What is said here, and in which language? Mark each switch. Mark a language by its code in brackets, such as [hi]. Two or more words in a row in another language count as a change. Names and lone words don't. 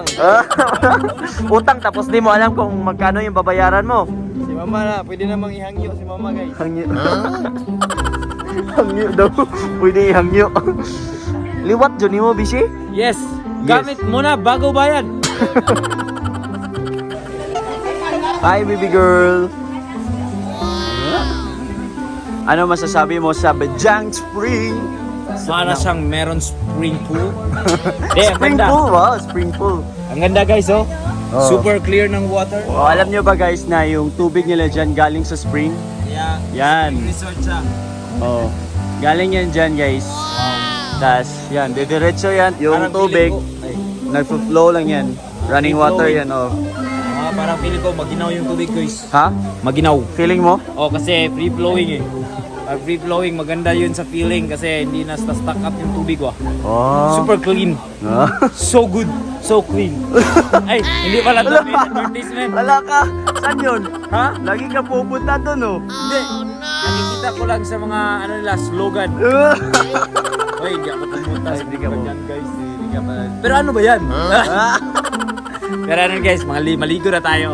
[tl] Ah, utang tapos di mo alam kung magkano yung babayaran mo. Si Mama na, pwede namang ihangyo si Mama guys. Hangyo. Hangyo daw. Pwede ihangyo. Liwat dyan mo, Bishi? Yes. Gamit muna bago bayad. [en] Hi, baby girl. [tl] Ano masasabi mo sa Bajang Spring? Para siyang meron spring pool. [en] Spring pool, wow, spring pool. [tl] Ang ganda guys oh. Oh. [en] Super clear ng water. [tl] Oh, alam nyo ba guys na yung tubig nila dyan galing sa spring? [en] Yeah. [tl] Yan. Resort siya. Oh. Galing yan dyan guys. Tas yan, didiretso yan. Yung Parang tubig, feeling nagfo-flow lang yan. [en] Running Free water flowing. [tl] yan, oh. Parang feeling ko maginaw yung tubig guys. Ha? Maginaw. Feeling mo? Oh, kasi [en] free flowing [tl] eh. Pag [en] free flowing, [tl] maganda yun sa feeling kasi hindi na [en] stuck up [tl] yung tubig wah. Oh. [en] Super clean. [tl] Ah. [en] So good. So clean. [tl] Ay, hindi pala ito advertisement. Wala ka. Saan yun? Ha? Lagi ka pupunta doon, oh. Hindi. Nakikita ko lang sa mga ano nila, slogan. Hoy, hindi ako pumunta. Ay, hindi ka Slogan yan, guys. Hindi ka pa. Pero ano ba yan? Pero ano guys, maligo na tayo.